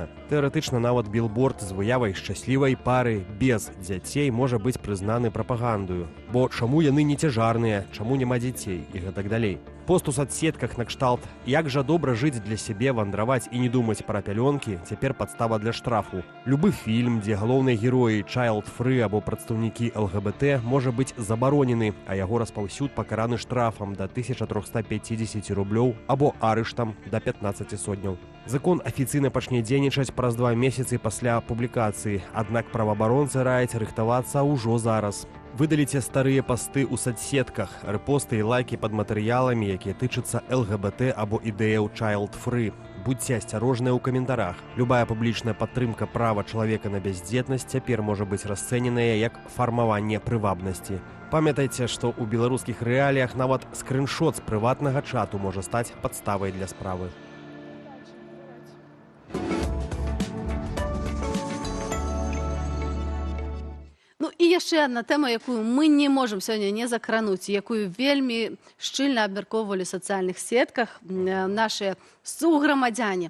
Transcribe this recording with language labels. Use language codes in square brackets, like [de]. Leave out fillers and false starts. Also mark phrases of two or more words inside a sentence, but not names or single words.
[be] Тэарэтычна нават білборд з выявай шчаслівай пары без дзяцей можа быць прызнаны прапагандаю. Бо чаму яны не цяжарныя, чаму няма дзяцей і гэтак далей. Пост у соцсетках накшталт «Як жа добра жыць для сябе, вандраваць і не думаць пра пялёнкі» цяпер падстава для штрафу. Любы фільм, дзе галоўныя героі child-free або прадстаўнікі ЛГБТ можа быць забаронены, а яго распаўсюд пакараны штрафам да 1350 рублёў або арыштам да 15 сотняў. Закон афіцыйна пачне дзейнічаць праз 2 месяцы пасля публікацыі, аднак праваабаронцы раяць рыхтавацца ўжо зараз. Выдаліце старыя пасты ў соцсетках, рэпосты і лайкі пад матэрыяламі, якія тычацца ЛГБТ або ідэяў child-free. Будьце асцярожныя ў каментарах. Любая публічная падтрымка права чалавека на бяздзетнасць цяпер можа быць расцэненая як фармаванне прывабнасці. Памятайце, што ў беларускіх рэаліях нават скрыншот з прыватнага чату можа стаць падставай для справы. Ну і яшчэ адна тэма, якую мы не можам сёння не закрануць, якую вельмі шчыльна абмяркоўвалі ў сацыяльных сетках нашыя суграмадзяне.